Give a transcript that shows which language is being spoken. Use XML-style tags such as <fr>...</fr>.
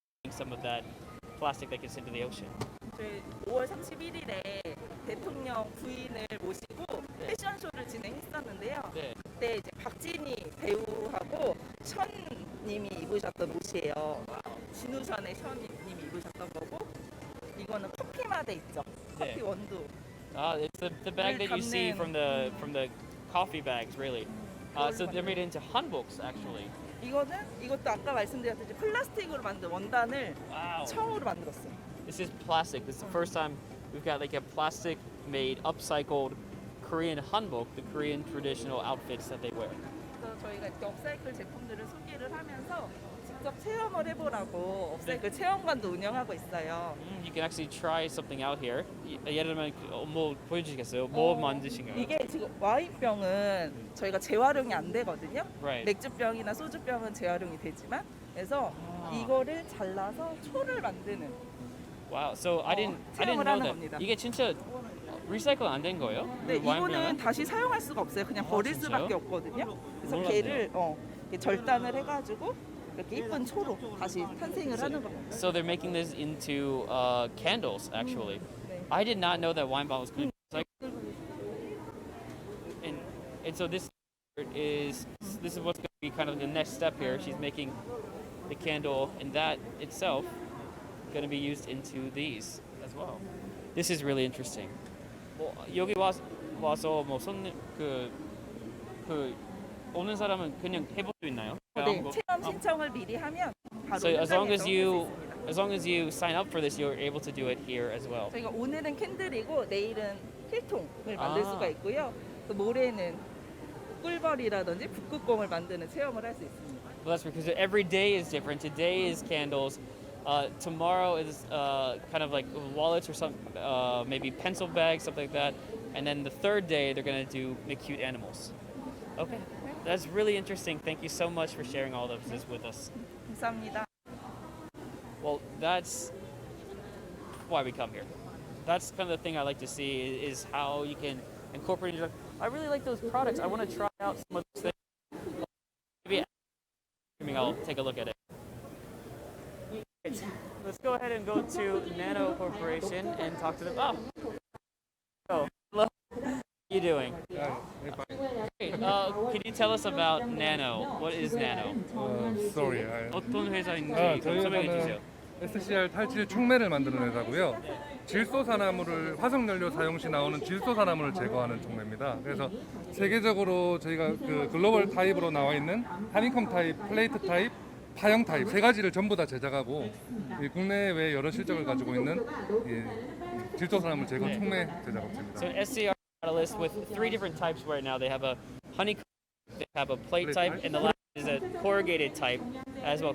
<en>Some of that plastic that gets into the ocean.</en> <ko>저희 5월 31일에 대통령 부인을 모시고 패션쇼를 진행했었는데요. 네. 그때 이제 박진희 배우하고 션님이 입으셨던 옷이에요. 진우션의 션님이 입으셨던 거고 이거는 커피 마대 있죠. 네. 커피 원두.</ko> <en>It's the bag that you see from the coffee bags, really. So they're made into hanboks, actually.</en> <ko>이것도 아까 말씀드렸듯이 플라스틱으로 만든 원단을</ko> <en>Wow.</en> <ko>청으로 만들었어요.</ko> <en>This is plastic. This is the first time we've got like a plastic-made, upcycled Korean hanbok, the Korean traditional outfits that they wear.</en> <ko>그래서 저희가 이렇게 업사이클 제품들을 소개를 하면서 직접 체험을 해보라고 업사이클 체험관도 운영하고 있어요.</ko> <en>You can actually try something out here.</en> <ko>예를 들면 뭐 보여주시겠어요? 뭐 만드신가요? 이게 지금 와인병은 저희가 재활용이 안 되거든요.</ko> <en>Right.</en> <ko>맥주병이나 소주병은 재활용이 되지만 그래서 이거를 잘라서 초를 만드는.</ko> <en>Wow. So I didn't</en> <ko>체험을 하는</ko> <en>that.</en> <ko>겁니다. 이게 진짜 리사이클 안 된 거예요? 네, 와인병은? 이거는 다시 사용할 수가 없어요. 그냥 버릴 진짜요? 수밖에 없거든요. 그래서 몰랐네요. 걔를 이렇게 절단을 해가지고 이렇게 이쁜 초로 다시 탄생을 하는 겁니다.</ko> <en>So they're making this into candles, actually.</en> <ko>네.</ko> <en>I did not know that wine bottles could be recycled. And so this is this is what's going to be kind of the next step here. She's making the candle, and that itself going to be used into these as well. This is really interesting.</en> <ko>뭐 여기 와서 뭐 손님 그 오는 사람은 그냥 해볼 수 있나요? 네, 체험 신청을 미리 하면 바로</ko> <en>So as long as</en> <ko>현장에서</ko> <en>you</en> <ko>할 수 있습니다.</ko> <en>as long as you sign up for this, you're able to do it here as well.</en> <ko>저희가 오늘은 캔들이고 내일은 필통을 만들 아. 수가 있고요. 또 모레는 꿀벌이라든지 북극곰을 만드는 체험을 할 수 있습니다.</ko> <en>Well, that's because every day is different. Today is candles. Tomorrow is kind of like wallets or some maybe pencil bags, something like that. And then the third day they're gonna make cute animals. Okay, that's really interesting. Thank you so much for sharing all of this with us.</en> <ko>감사합니다.</ko> <en>Well, that's why we come here. That's kind of the thing I like to see is how you can incorporate. I really like those products. I want to try out some of those things. Maybe I'll take a look at it. Let's go ahead and go to Nano Corporation and talk to them. Oh, hello. How are you doing? Great. Can you tell us about Nano? What is Nano? Sorry.</en> <ko>어떤 회사인지 저희 설명해 회사는 주세요. SCR 탈취 촉매를 만드는 회사고요. 질소산화물을 화석연료 사용 시 나오는 질소산화물을 제거하는 촉매입니다. 그래서 세계적으로 저희가 그 글로벌 타입으로 나와 있는 하니컴 타입, 플레이트 타입, 파형 타입 세 가지를 전부 다 제작하고 이 국내외 여러 실적을 가지고 있는 이 질소산화물 제거 촉매 제작업체입니다.</ko> <en>So SCR catalyst with 3 different types right now. They have a honeycomb, they have a plate type, and the last is a corrugated type as well.</en>